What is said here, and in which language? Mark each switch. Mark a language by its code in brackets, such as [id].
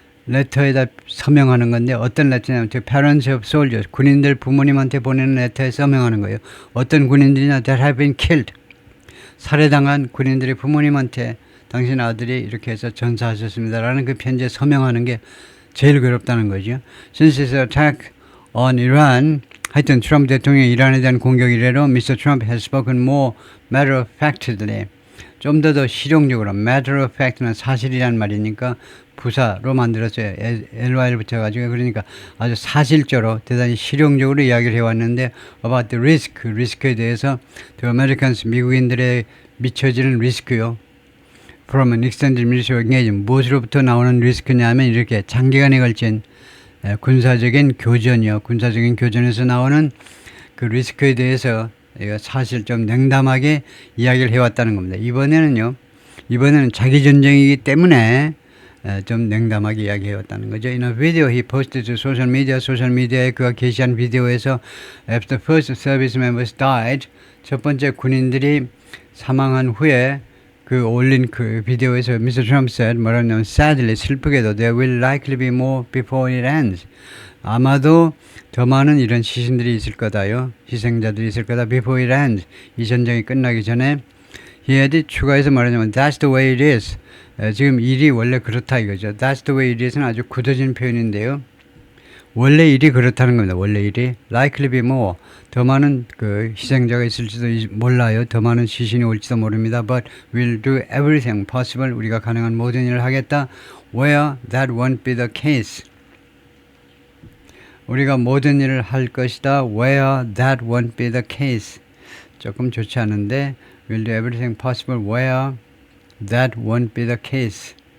[ko] 레터에다 서명하는 건데 어떤 레터냐면 [en] to parents of soldiers. [ko] 군인들 부모님한테 보내는 레터에 서명하는 거예요. 어떤 군인들이나 [en] that have been killed. [ko] 살해당한 군인들이 부모님한테 당신 아들이 이렇게 해서 전사하셨습니다라는 그 편지에 서명하는 게 제일 괴롭다는 거죠. [en] Since his attack on Iran, [ko] 하여튼 트럼프 대통령이 이란에 대한 공격 이래로 Mr. [en] Trump has spoken more matter-of-factly. [ko] 좀 더 실용적으로 matter-of-fact는 사실이란 말이니까 부사로 만들었어요. ly를 붙여가지고 그러니까 아주 사실적으로 대단히 실용적으로 이야기를 해왔는데 [en] about the risk, [ko] 리스크에 대해서 [en] the Americans, [ko] 미국인들의 미쳐지는 리스크요. [en] from an extended military engagement, [ko] 무엇으로부터 나오는 리스크냐면 이렇게 장기간에 걸친 군사적인 교전에서 나오는 그 리스크에 대해서 이거 사실 좀 냉담하게 이야기를 해왔다는 겁니다. 이번에는 자기 전쟁이기 때문에 좀 냉담하게 이야기해왔다는 거죠. [en] In a video he posted to social media, [ko] 소셜미디어에 그가 게시한 비디오에서 [en] after first service members died, [ko] 첫 번째 군인들이 사망한 후에 그 올린 그 비디오에서 Mr. [en] Trump said [ko] 뭐라냐면 [en] sadly [ko] 슬프게도 [en] there will likely be more before it ends. [ko] 아마도 더 많은 이런 시신들이 있을 거다요. 희생자들이 있을 거다. [en] Before it ends. [ko] 이 전쟁이 끝나기 전에 [en] he added [ko] 추가해서 말하자면 [en] that's the way it is. [ko] 지금 일이 원래 그렇다 이거죠. [en] That's the way it is [ko] 는 아주 굳어진 표현인데요. 원래 일이 그렇다는 겁니다. 원래 일이 [en] likely be more. [ko] 더 많은 그 희생자가 있을지도 몰라요. 더 많은 시신이 올지도 모릅니다. [en] But we'll do everything possible. [ko] 우리가 가능한 모든 일을 하겠다. [en] Where that won't be the case. [ko] 우리가 모든 일을 할 것이다. [en] Where that won't be the case. [ko] 조금 좋지 않은데 [en] We'll do everything possible where that won't be the case.